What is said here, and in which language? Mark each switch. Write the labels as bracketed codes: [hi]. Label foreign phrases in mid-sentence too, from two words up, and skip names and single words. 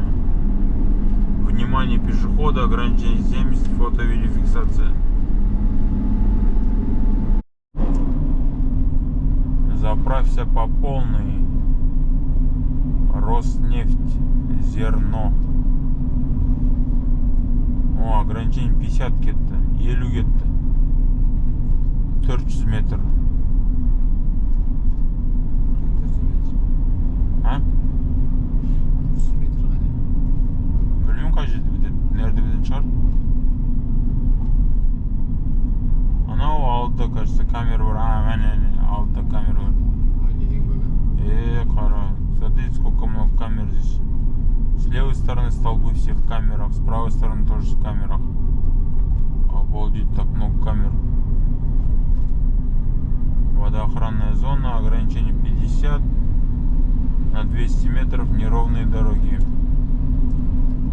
[ru] Внимание пешехода, ограничение 70, фото-видеофиксация. Заправься по полной. Роснефть, зерно. [kk] Ограничение 50 кетті. 50 кетті. 400 метр. Білмеймін қай жерде бітеді. Nerede бітетін шығар? Анау алдыда, кажется, камера бар. Мәне, алдыда камера бар. Қара. [ru] Смотрите, сколько много камер здесь. С левой стороны столбы все в камерах, с правой стороны тоже в камерах. Обалдеть, так много камер. Водоохранная зона, ограничение 50, на 200 метров неровные дороги.